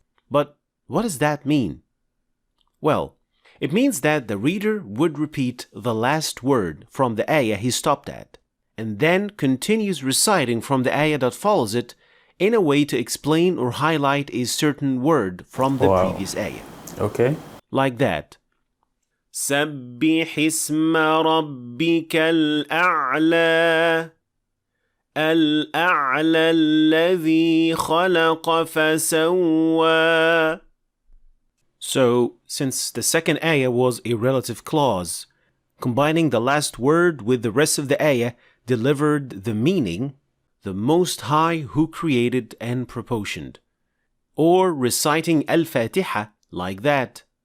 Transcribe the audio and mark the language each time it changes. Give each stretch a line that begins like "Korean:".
English: But what does that mean? Well, it means that the reader would repeat the last word from the ayah he stopped at, and then continues reciting from the ayah that follows it in a way to explain or highlight a certain word from the previous ayah. Okay. Like that.
Arabic: سَبِّحِ اسْمَ رَبِّكَ الْأَعْلَى الأعلى الذي خلق فسوى.
English: So, since the second ayah was a relative clause, combining the last word with the rest of the ayah delivered the meaning, the Most High who created and proportioned. Or reciting Al-Fatiha like that.